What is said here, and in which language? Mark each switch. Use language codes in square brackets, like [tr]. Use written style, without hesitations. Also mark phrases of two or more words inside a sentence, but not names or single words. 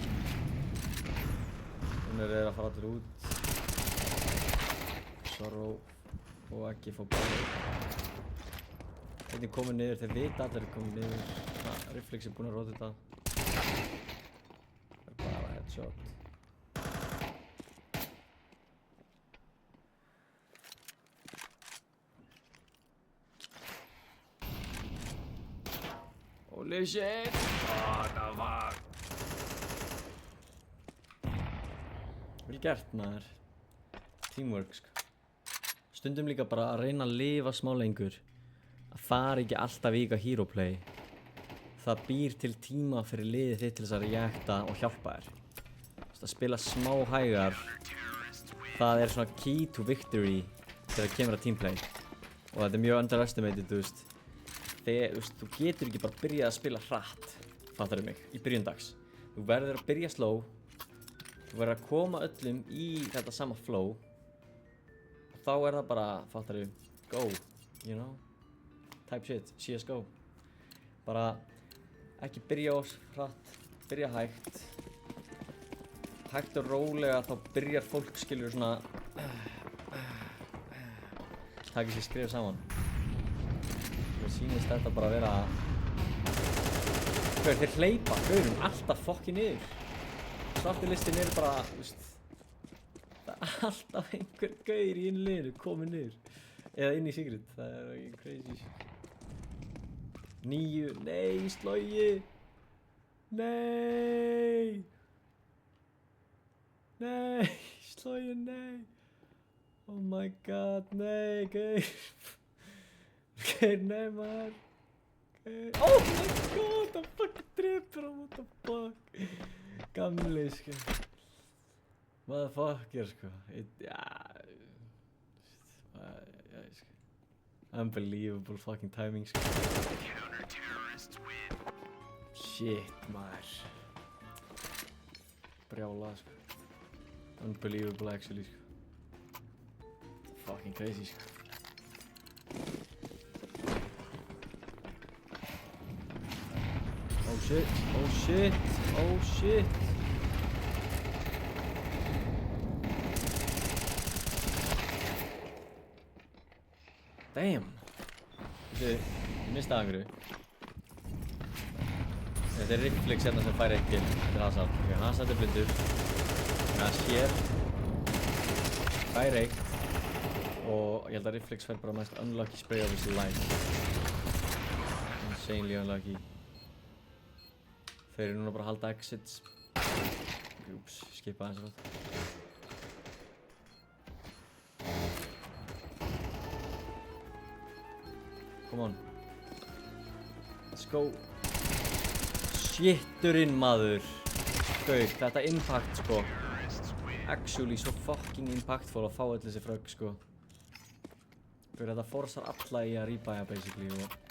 [is] Núna þeir að fara allir út. Sorrow og ekki fá báðir. Einnig komið niður, þeir vita allir komið niður. Reflex er búinn að róta þetta. Það er bara headshot. [en] Holy shit! What the fuck? [is] Vel gert, maður. Teamwork, sko. Stundum líka bara að reyna að lifa smá lengur. Að fara ekki alltaf í eitthvað [en] hero play. [is] Það býr til tíma fyrir liðið þitt til þess að reacta og hjálpa þér. Að spila smá hægar, það er svona [en] key to victory [is] þegar það kemur að teamplay. Og þetta er mjög underestimated, þú veist. Þú getur ekki bara byrjað að spila hratt, fattarðu mig, í byrjun dags. Þú verður að byrja slow. Þú verður að koma öllum í þetta sama flow. Og þá er það bara, fattarðu, [en] go, you know? Type shit, CSGO. [is] Bara ekki byrja of hratt, byrja hægt. Hægt og rólega þá byrjar fólk, skilur, svona takir sér skref saman. Mér sýnist þetta bara að vera þeir hleypa gaurum alltaf fokki niður. Svarti listin er bara, veist, það er alltaf einhver gaur í einu liðinu komið niður. Eða inn í secret, það er ekki [en] crazy shit. [is] 9, nei, slogi. Nei. Nei, slogi, nei. [en] Oh my god, [is] nei, gaur. Gaur, nei, maður. Gaur, [en] oh my god, [is] það fucking dripur á, [en] what the fuck. [is] Gamli, sko. Motherfucker, sko. Sko. [en] Unbelievable fucking timing, sko. [is] Shit, maður. Brjálað, sko. [en] Unbelievable, actually, sko. Fucking crazy, sko. Oh shit, oh shit, oh shit. Damn. [is] Ég mista einhverju. Þetta er Reflex hérna sem fær 1 kill. Þetta er Hazard. Ok, Hazard er blindur. Það sér. Fær 1. Og ég held að Reflex fær bara mest [en] unlucky spray of his life. Insanely unlucky. [is] Þeir eru núna bara að halda exits. Ups, skipa aðeins rátt. [en] Come on. Let's go. [is] Shitturinn, maður. Gaur, þetta impact, sko. Actually svo [en] fucking impactful [is] að fá öll þessi frögg, sko. Gaur, þetta forsar alla í að rebæja, basically, og